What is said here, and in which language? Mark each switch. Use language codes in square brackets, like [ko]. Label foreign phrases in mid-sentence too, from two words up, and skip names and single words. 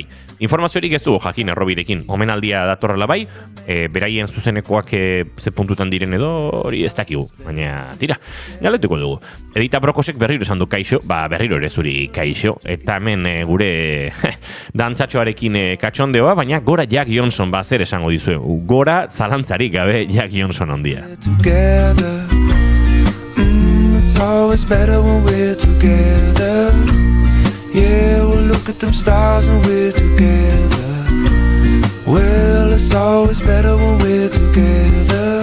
[eu] Informaziorik ez dugu jakin errobirekin, omenaldia datorrela bai, beraien zuzenekoak ze puntutan diren edo hori ez dakigu, baina tira, galetuko dugu. Edita Brokosek berriro esan du kaixo, berriro ere zuri kaixo, eta hemen gure dantzatxoarekin katxondeoa, baina gora Jack Johnson zer esango dizuegu, gora zalantzarik gabe Jack Johnson ondia. [en] Together. It's always better when we're together. Yeah, we'll look at them stars and we're together. Well, it's always better when we're together.